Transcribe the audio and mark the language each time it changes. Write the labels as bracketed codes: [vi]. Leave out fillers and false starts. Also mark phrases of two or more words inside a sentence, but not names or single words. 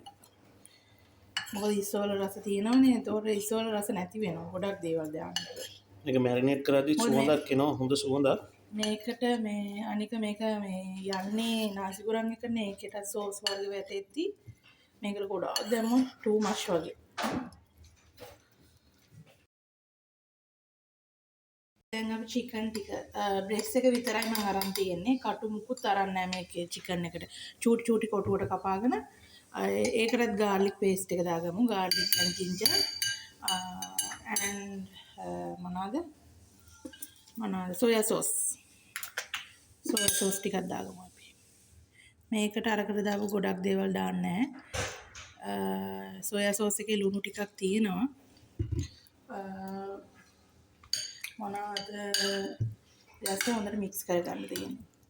[si] මොකද ඉස්සෝල රස තියෙනවනේ ඒතකොට ඉස්සෝල රස නැති වෙනවා ගොඩක් දේවල් දාන්න. මේක මැරිනේට් කරද්දි සුවඳක් එනවා හොඳ සුවඳක්. මේකට මේ අනික මේක මේ යන්නේ නාසිකුරන් එකනේ ඒකට සෝස් වර්ග වැටෙද්දි මේකට ගොඩාක් දැම්මොත් [en] too much [si] වගේ. දැන් අපි චිකන් ටික බ්‍රෙස්ට් එක විතරයි මම අරන් තියෙන්නේ. කටු මුකුත් අරන් නැහැ මේකේ චිකන් එකට. චූටි කොටුවට කපාගෙන ඒකටත් [en] garlic paste [si] එක දාගමු. [en] ගාර්ලික් and ginger and මොනවාද soya sauce. soya sauce [si] ටිකක් දාගමු අපි. මේකට අරකට දාපු ගොඩක් දේවල් දාන්න නැහැ. [en] soya sauce [si] එකේ ලුණු ටිකක් තියෙනවා. මොනවද දැස හොඳට මික්ස් කරගන්න තියෙනවා.